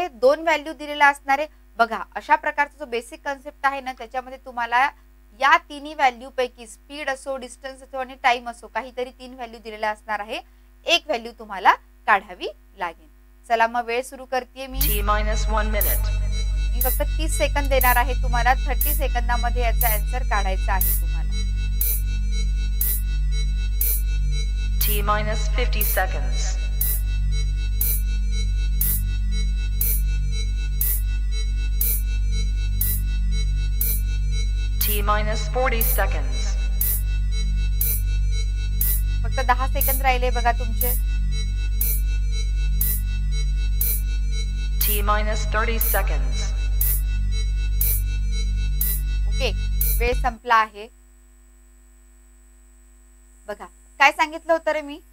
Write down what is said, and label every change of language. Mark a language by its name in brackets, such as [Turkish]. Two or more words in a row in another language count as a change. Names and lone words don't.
[Marathi] 2 व्हॅल्यू दिलेला असणारे. बघा अशा प्रकारचा जो [English] basic concept [Marathi] आहे ना, त्याच्यामध्ये तुम्हाला या तिन्ही व्हॅल्यू पैकी स्पीड असो, डिस्टन्स असो आणि टाइम असो, काहीतरी 3 व्हॅल्यू दिलेला असणार आहे. एक व्हॅल्यू तुम्हाला काढावी लागेल. चला मग वेळ सुरू करते मी. [English] T-1 minute. [Marathi] मी फक्त 30 सेकंद देणार आहे तुम्हाला. 30 सेकंदामध्ये याचा आन्सर काढायचा आहे तुम्हाला. [English] T-50 seconds. T-40 seconds. [Marathi] फक्त 10 सेकंद राहिले बघा तुमचे. [English] T-30 seconds. [Marathi] ओके, वेळ संपला आहे. बघा काय सांगितलं होतं रे मी?